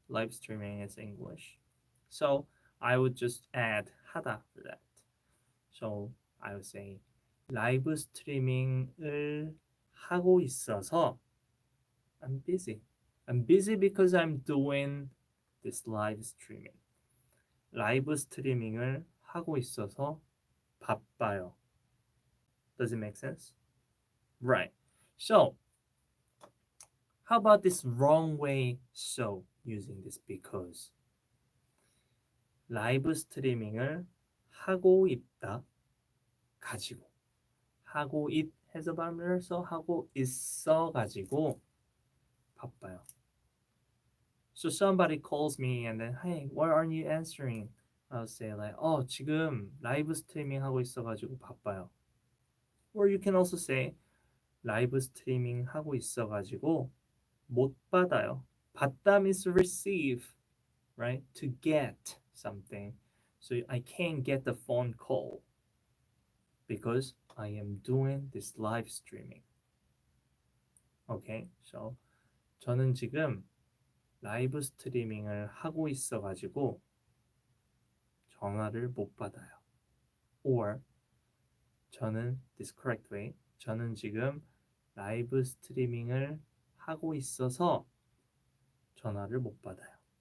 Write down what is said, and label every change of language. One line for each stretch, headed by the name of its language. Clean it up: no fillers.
English: Live streaming is English. So I would just add 하다 for that. So I would say
Korean: 라이브 스트리밍을 하고 있어서
English: I'm busy. I'm busy because I'm doing this live streaming.
Korean: 라이브 스트리밍을 하고 있어서 바빠요.
English: Does it make sense? Right. So how about this wrong way so using this because?
Korean: 라이브 스트리밍을 하고 있다 가지고 하고
English: it has a bottom letter, so
Korean: 하고 있어 가지고 바빠요.
English: So somebody calls me and then hey, why aren't you answering? I'll say like,
Korean: 지금 라이브 스트리밍 하고 있어 가지고 바빠요.
English: Or you can also say
Korean: 라이브 스트리밍 하고 있어 가지고 못 받아요.
English: 받다 means receive, right? To get something. So I can't get the phone call because I am doing this live streaming.
Korean: Okay, so 저는 지금 라이브 스트리밍을 하고 있어가지고 전화를 못 받아요.
English: Or 저는 this correct way.
Korean: 저는 지금 라이브 스트리밍을 하고 있어서 전화를 못 받아요.